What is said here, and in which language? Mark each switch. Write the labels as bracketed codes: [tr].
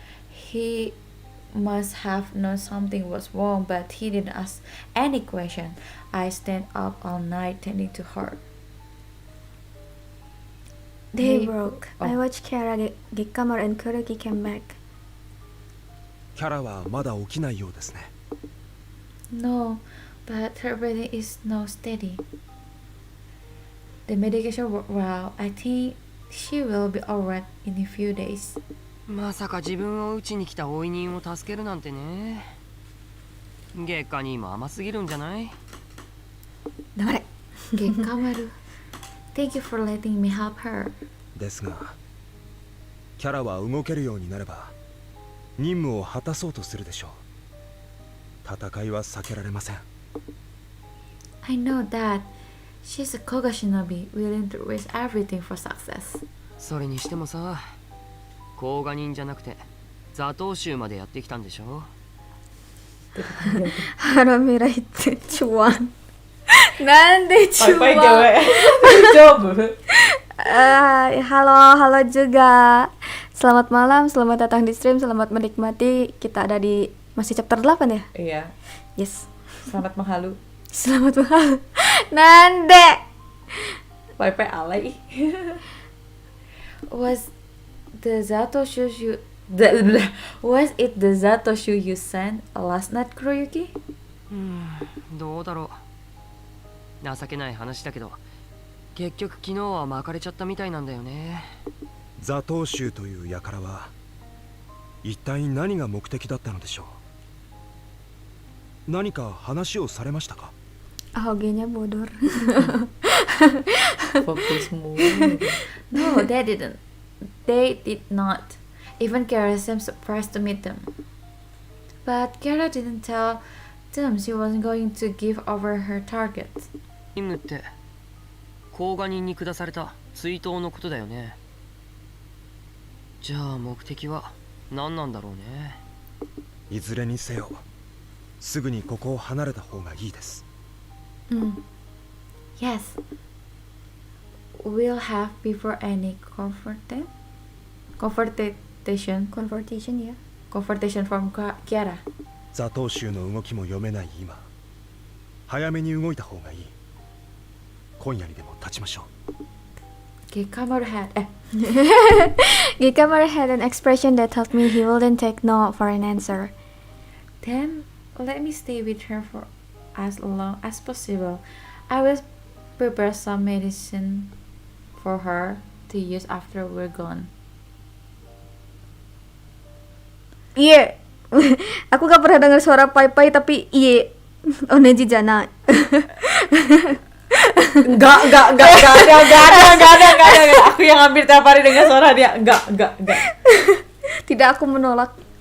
[en] He must have known something was wrong, but he didn't ask any question. I stayed up all night tending to her. Day Day- broke. oh. I watched Kara, Gekkamaru and Kuroki came back. [ja] キャラはまだ起きないようですね。 [en] No, but her breathing is now steady. The medication worked well. I think she will be alright in a few days. [ja] まさか自分を打ちに来た追い人を助けるなんてね。月下にも甘すぎるんじゃない？黙れ。 [en] Gekkamaru, thank you for letting me help her. [ja] ですが、キャラは動けるようになれば任務を果たそうとするでしょう。戦いは避けられません。 [en] I know that. She's a Koga shinobi, willing to risk everything for success. [ja] それにしてもさ、甲賀人じゃなくて座頭衆までやってきたんでしょ。腹ミライってチュワン。なんでチュワン [id] Halo juga. Selamat malam, selamat datang di stream, selamat menikmati. Kita ada di masih chapter 8 ya? Iya. [en] Yes. [id] Selamat menghalu. Selamat malam. Nande. Pai alay. [en] Was the Zatoshu you was it the Zatoshu you sent last night, Kuroyuki? [ja] どうだろう。情けない話だけど、結局昨日は巻かれちゃったみたいなんだよね。座頭衆という輩は一体何が目的だったのでしょう。何か話をされましたか？ [id] Ahoge-nya bodor. Fokus mulu. [en] No, they didn't. They did not. Even Kara seemed surprised to meet them. But Kara didn't tell them she wasn't going to give over her target. [ja] 任務って甲賀人に下された追悼のことだよね。じゃあ目的は何なんだろうね。いずれにせよ、すぐにここを離れた方がいいです。 [en] Yes. We'll have before any confrontation Confrontation ya. confrontation from Kiara. [ja] 座頭衆の動きも読めない今、早めに動いた方がいい。今夜にでも立ちましょう。 [en] Gekkamaru had an expression that told me he wouldn't take no for an answer. Then let me stay with her for as long as possible. I will prepare some medicine for her to use after we're gone. [id] Iya. Aku gak pernah dengar suara pai-pai tapi iya. [ja] Oneji jana. [id] Enggak ada. Aku yang hampir tiap hari dengar suara dia. Enggak. Tidak, aku menolak.